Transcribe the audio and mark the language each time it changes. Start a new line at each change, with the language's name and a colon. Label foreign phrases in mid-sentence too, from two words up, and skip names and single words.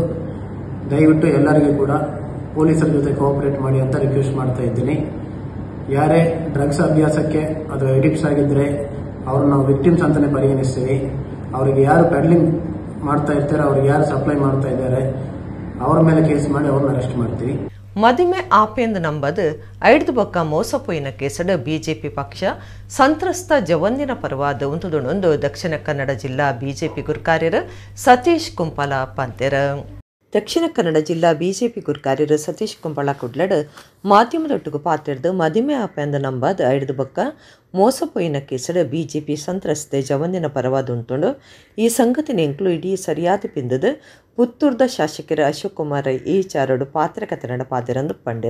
Kannada: ದಯವಿಟ್ಟು ಎಲ್ಲರಿಗೂ ಕೂಡ ಪೊಲೀಸರ ಜೊತೆ ಕೋಆಪರೇಟ್ ಮಾಡಿ ಅಂತ ರಿಕ್ವೆಸ್ಟ್ ಮಾಡ್ತಾ ಇದ್ದೀನಿ. ಯಾರೇ ಡ್ರಗ್ಸ್ ಅಭ್ಯಾಸಕ್ಕೆ ಅಥವಾ ಎಡಿಕ್ಟ್ಸ್ ಆಗಿದ್ದರೆ ಅವ್ರನ್ನ ನಾವು ವಿಕ್ಟಿಮ್ಸ್ ಅಂತಲೇ ಪರಿಗಣಿಸ್ತೀವಿ. ಅವರಿಗೆ ಯಾರು ಪೆಡ್ಲಿಂಗ್ ಮಾಡ್ತಾ ಇರ್ತಾರೆ, ಅವ್ರಿಗೆ ಯಾರು ಸಪ್ಲೈ ಮಾಡ್ತಾ ಇದ್ದಾರೆ ಅವ್ರ ಮೇಲೆ ಕೇಸ್ ಮಾಡಿ ಅವ್ರನ್ನ ಅರೆಸ್ಟ್ ಮಾಡ್ತೀವಿ.
Tulu: ಮದಿಮೆ ಆಪೆಂದು ನಂಬದು 5 ಬೊಕ್ಕ ಮೋಸಪೋಯಿನ ಕೇಸಡು ಬಿಜೆಪಿ ಪಕ್ಷ ಸಂತ್ರಸ್ತ ಜವಂದಿನ ಪರವಾದ ಉಂತುದುಣೊಂದು ದಕ್ಷಿಣ ಕನ್ನಡ ಜಿಲ್ಲಾ ಬಿಜೆಪಿ ಗುರುಕಾರ್ಯರು ಸತೀಶ್ ಕುಂಪಲ ಪಂತೆರ. ದಕ್ಷಿಣ ಕನ್ನಡ ಜಿಲ್ಲಾ ಬಿಜೆಪಿ ಗುರುಕಾರ್ಯರು ಸತೀಶ್ ಕುಂಪಳ ಕುಡ್ಲಡ್ ಮಾಧ್ಯಮದೊಟ್ಟಿಗೂ ಪಾತ್ರೆಡ್ದು ಮದಿಮೆ ಆಪೆಂದು ನಂಬದು 5 ಬೊಕ್ಕ ಮೋಸಪೋಯಿನ ಕೇಸಡು ಬಿಜೆಪಿ ಸಂತ್ರಸ್ತೆ ಜವಂದಿನ ಪರವಾದ ಉಂಟುಂಡು ಈ ಸಂಗತಿನ ಎಂಕ್ಲು ಇಡೀ ಸರಿಯಾದ ಪಿಂದದು ಪುತ್ತೂರ್ದ ಶಾಸಕರು ಅಶೋಕ್ ಕುಮಾರ್ ಈ ಚಾರಡು ಪಾತ್ರಕತೆ ನಡಪಾದಿರಂದು ಪಂಡಿರ.